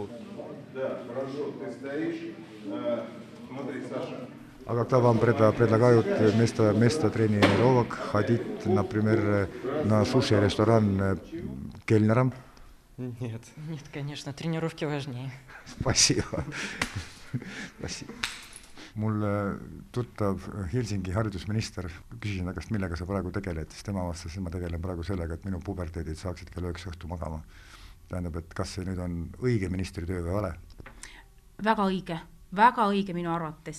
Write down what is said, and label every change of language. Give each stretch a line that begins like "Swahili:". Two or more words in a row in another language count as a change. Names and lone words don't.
Russian: Да, хорошо, ты стоишь. Смотри, Саша. А когда вам предлагают вместо тренировок ходить, например, на суши-ресторан кельнером? Нет. Нет, конечно, тренировки важнее. Спасибо.
Estonian: Mul tuttav Helsingi haridusminister, küsisin ta, millega sa praegu tegeled, siis tema vastas, et ma tegelen praegu sellega, et minu puberteedid saaksid kell 9 õhtu magama. Tähendab, et kas see nüüd on õige ministri töö või ole? Väga õige minu arvates.